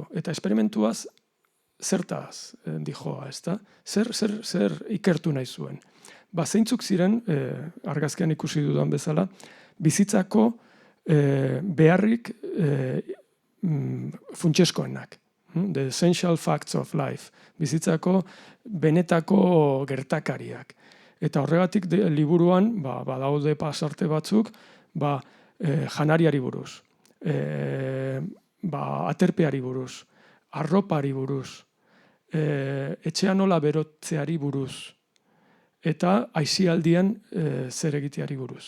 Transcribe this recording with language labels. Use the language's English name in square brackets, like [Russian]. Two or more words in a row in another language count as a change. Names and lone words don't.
[Basque] Eta esperimentuaz, zertaz dijoa, ez da? Zer ikertu nahi zuen. Zeintzuk ziren, argazkian ikusi dudan bezala, bizitzako beharrik funtsezkoenak. [English] The essential facts of life. [Basque] Bizitzako benetako gertakariak. Eta horregatik liburuan, badaude pasarte batzuk, janariari buruz, aterpeari buruz, arropari buruz, etxean nola berotzeari buruz, eta aisialdian zer egiteari buruz.